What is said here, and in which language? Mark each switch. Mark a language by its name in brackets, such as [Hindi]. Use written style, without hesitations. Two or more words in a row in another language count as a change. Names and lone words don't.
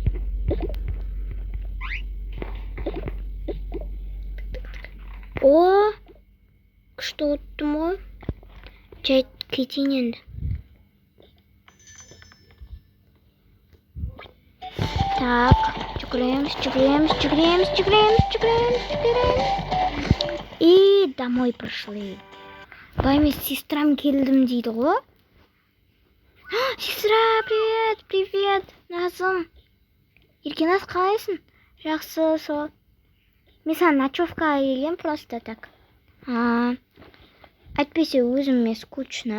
[Kazakh] Күшті оттым ғой. Жай кетейін енді. Так, жүгіреміз. [Russian] И домой прошли. [Kazakh] Байме сестрам келдім дейді ғой. [Russian] Сестра, привет. Назым. [Kazakh] Еркеназ қалайсың? Жақсы, сол. Мен саған ночевкаға келгем [Russian] просто так. [Kazakh] Әйтпесе өзіме скучно.